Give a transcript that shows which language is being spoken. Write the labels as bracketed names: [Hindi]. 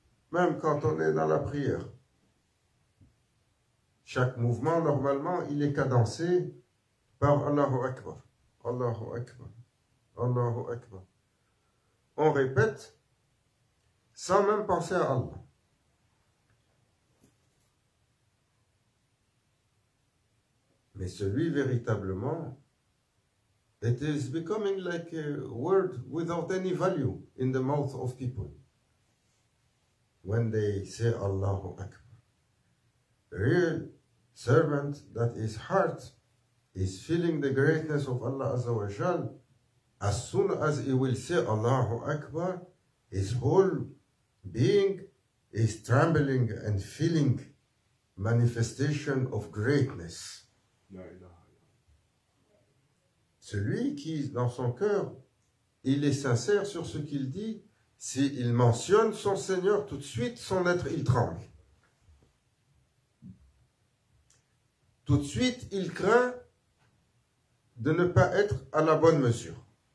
[French] Même quand on est dans la prière, chaque mouvement, normalement, il est cadencé par Allahu Akbar, Allahu Akbar, Allahu Akbar. On répète sans même penser à Allah. Mais celui véritablement, [English] it is becoming like a word without any value in the mouth of people. When they say Allahu Akbar. The real servant that his heart is feeling the greatness of Allah Azza wa Jal, as soon as he will say Allahu Akbar, his whole being is trembling and feeling manifestation of greatness. [French] Celui qui, dans son cœur, il est sincère sur ce qu'il dit, s'il mentionne son Seigneur, tout de suite, son être, il tremble. Tout de suite, il craint de ne pas être à la bonne mesure.